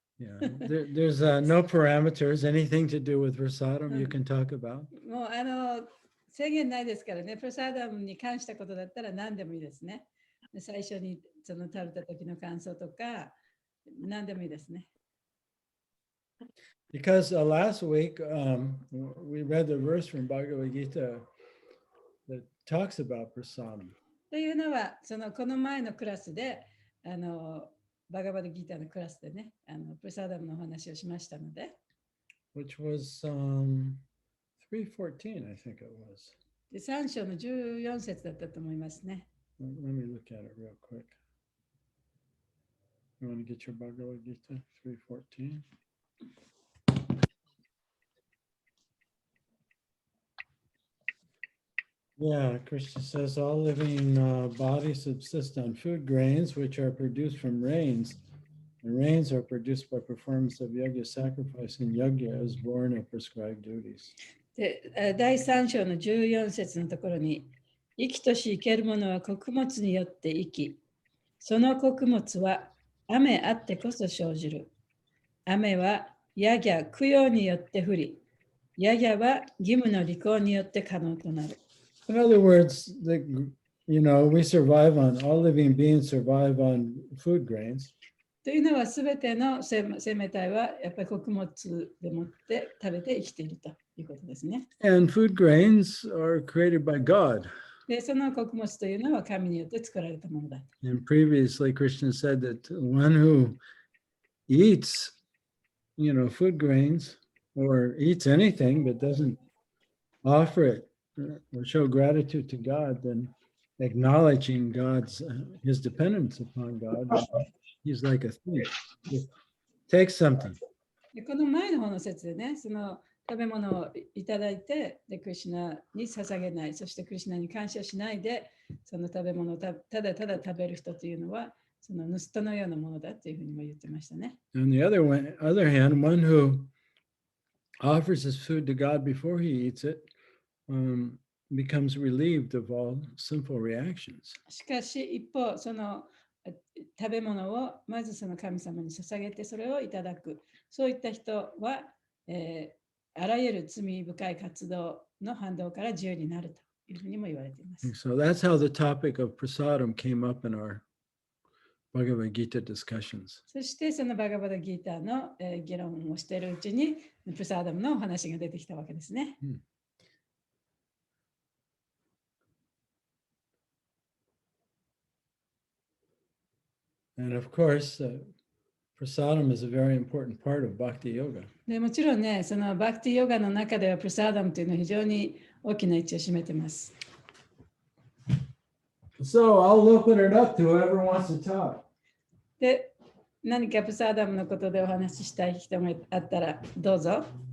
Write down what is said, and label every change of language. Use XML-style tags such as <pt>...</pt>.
<en>Yeah, there's no parameters, anything to do with prasadam you can talk about.</en> <ja>もう制限ないですからね、プラサーダムに関したことだったら何でもいいですね。で最初にその食べた時の感想とか、何でもいいですね。</ja> <en>Because last week we read the verse from Bhagavad-Gita that talks about prasadam.</en> <ja>というのは、この前のクラスで、バガバドギータのクラスでね、プラサーダムのお話をしましたので、</ja> <en>Which was 3:14, I think it was.</en> <ja>で3章の14節だったと思いますね。</ja> <en>Let me look at it real quick. You want to get your Bhagavad-Gita 3:14? Yeah, Krishna says all living bodies subsist on food grains, which are produced from rains. And rains are produced by performance of yajna, sacrifice, and yajna is born of prescribed duties.</en> <ja>で第3章の14節のところに、生きとし生けるものは穀物によって生き、その穀物は雨あってこそ生じる。雨はヤギャ供養によって降り、ヤギャは義務の履行によって可能となる。</ja> <en>In other words, we survive on, all living beings survive on food grains.</en> <ja>というのはすべての生命体はやっぱり穀物でもって食べて生きているということですね。</ja> <en>And food grains are created by God.</en> <ja>で、その穀物というのは神によって作られたものだ。</ja> <en>And previously, Krishna said that one who eats, food grains or eats anything but doesn't offer it or show gratitude to God, then acknowledging his dependence upon God, he's like a thief. He takes something.</en> <ja>でこの前の方の説でね、その食べ物をいただいて、でクリシュナに捧げない、そしてクリシュナに感謝しないで、その食べ物をただただ食べる人というのは、その盗人のようなものだというふうにも言ってましたね。</ja> <en>On the other hand, one who offers his food to God before he eats it becomes relieved of all sinful reactions.</en> <ja>しかし一方、その食べ物をまずその神様に捧げてそれをいただく。そういった人は、あらゆる罪深い活動の反動から自由になるというふうにも言われています。</ja> <en>So that's how the topic of prasadam came up in our Bhagavad-Gita discussions.</en> <ja>そしてそのバガバダギータの、議論をしているうちにプラサーダムのお話が出てきたわけですね。</ja> <en>And of course, prasadam is a very important part of bhakti yoga.</en> <ja>でもちろんね、そのバクティヨガの中ではプラサーダムというのは非常に大きな位置を占めています。</ja> <en>So I'll open it up to whoever wants to talk.</en> <ja>で、何かプサーダムのことでお話ししたい人があったらどうぞ。</ja>